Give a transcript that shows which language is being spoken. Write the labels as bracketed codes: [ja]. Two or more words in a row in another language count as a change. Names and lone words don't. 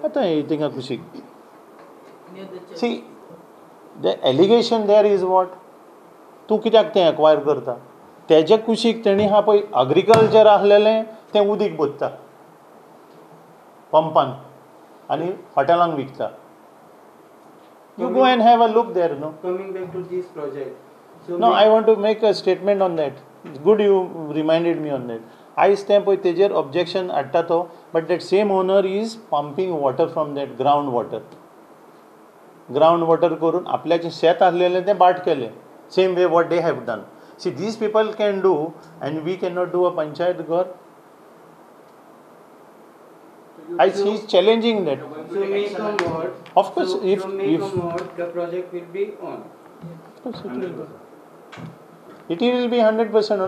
[kok] आतां थिंगा कुशीक. [en] See the allegation there is what. [kok] तूं कित्याक तें एक्वायर करता. तेजे कुशीक तेणी हा पळय एग्रीकल्चर आसलेलें तें उदीक बोत्ता पंपान आनी हॉटेलांक विकता. [en] You go and have a look there, no? Coming back to this project. So No, I want to make a statement on that. It's good you reminded me on that. I stand by [kok] तेजेर objection हाडटा तो, [en] but that same owner is pumping water from that ground water. Ground water [kok] करून आपल्याचें शेत आसलेलें तें बाट केलें. [en] Same way what they have done. See, these people can do and we cannot do a [kok] panchayat घर. [en] He is challenging that. So make a mod. Of course, so, if make a mod, the project will be on. It will be 100% on.